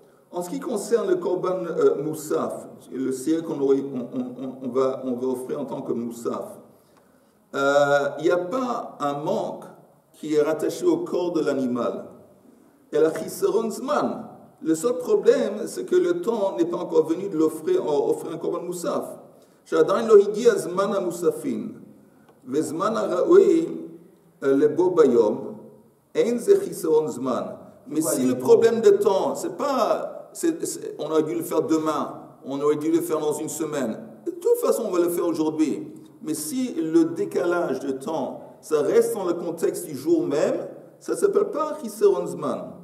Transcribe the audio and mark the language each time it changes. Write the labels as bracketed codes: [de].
[fr] En ce qui concerne le korban moussaf, le se'ir qu'on va offrir en tant que moussaf, il n'y a pas un manque qui est rattaché au corps de l'animal. Et la chisaron zman. Le seul problème, c'est que le temps n'est pas encore venu de offrir un korban moussaf. [he] שעדיין לא הגיע זמן המוספין, וזמן הראוי לבוא ביום, אין זה חיסרון זמן. [fr] Mais si le problème de temps, c'est pas, on aurait dû le faire demain, on aurait dû le faire dans une semaine, de toute façon on va le faire aujourd'hui. Mais si le décalage de temps, ça reste dans le contexte du jour même, ça ne s'appelle pas חיסרון זמן.